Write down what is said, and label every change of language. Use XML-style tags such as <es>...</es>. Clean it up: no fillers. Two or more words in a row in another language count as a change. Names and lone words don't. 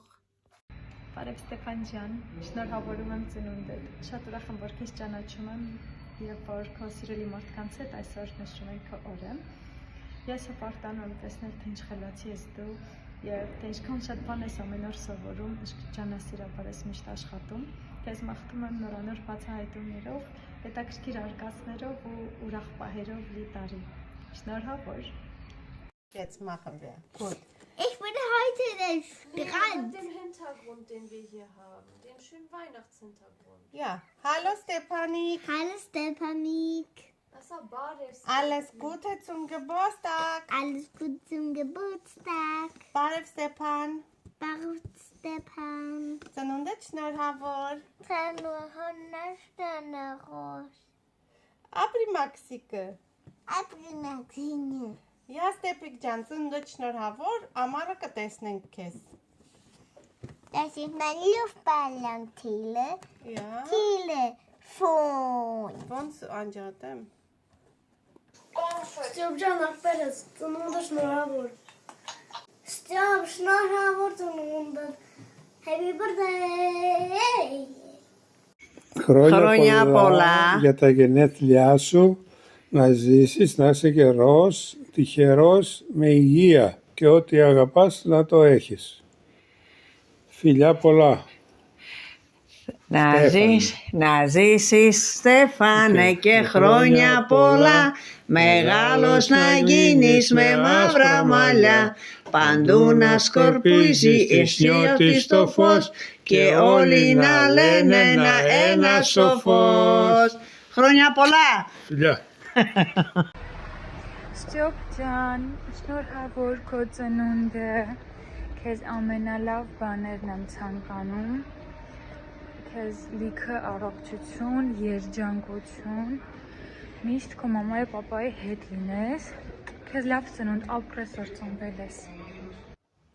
<hy>Բարև Ստեփան ջան, շնորհավորում եմ ծնունդդ, շատ ուրախ եմ, որ քեզ ճանաչում եմ և որ քո սիրելի մարդկանց հետ այսօր նշում ենք քո օրը։ Ես հպարտանում եմ տեսնել, թե ինչ խելացի ես դու և թե ինչքան շատ բան ես ամեն օր սովորում, ջանասիրաբար ես միշտ աշխատում։ Քեզ մաղթում եմ նորանոր բացահայտումներով, հետաքրքիր արկածներով ու ուրախ պահերով լի տարի։ Շնորհավոր։</hy> <de>Jetzt machen wir. Gut. Ich bin heute mit dem Hintergrund, den wir hier haben, den schönen Weihnachtshintergrund. Ja, hallo Stepanik. Hallo Stepanik. Das ist ein Badev. Alles Gute zum Geburtstag. Alles Gute zum Geburtstag.</de> <hy>Բարև Ստեփան։ Բարև Ստեփան։ Ծնունդդ շնորհավոր։ Շնորհավոր։ Ապրի Մաքսիկը։ Ապրի Մաքսինը։ Յա Ստեփիկ ջան, ծնունդդ շնորհավոր, ամառը կտեսնենք քեզ։</hy> <de>Das ist mein Luftballon, Thiele. Ja. Telefon.</de> <hy>Ոնց անջատեմ։ Ստյոպ ջան, ապերս, ծնունդը շնորհավոր։ Ստյոպ, շնորհավոր ծնունդը։</hy> <en>Happy birthday.</en> <el>Χρόνια πολλά. Για τα γενέθλιά σου, να ζήσεις, να είσαι καιρός, τυχερός, με υγεία και ό,τι αγαπάς να το έχεις. Φιλιά πολλά. Να ζήσεις Στέφανε και χρόνια πολλά, μεγάλος να γίνεις με μαύρα μαλλιά, παντού να σκορπίζει αισιώτη στο φως και όλοι να λένε ένα σοφός. Χρόνια πολλά. Φιλιά.</el> <hy>Ստյոպ ջան, շնորհավոր քո ծնունդը, քեզ ամենալավ բաներն եմ ցանկանում, քեզ լիքը առողջություն, երջանկություն, միշտ քո մամայի ու պապայի հետ լինես, քեզ լավ ծնունդ, ապրես որ ծնվել ես։</hy>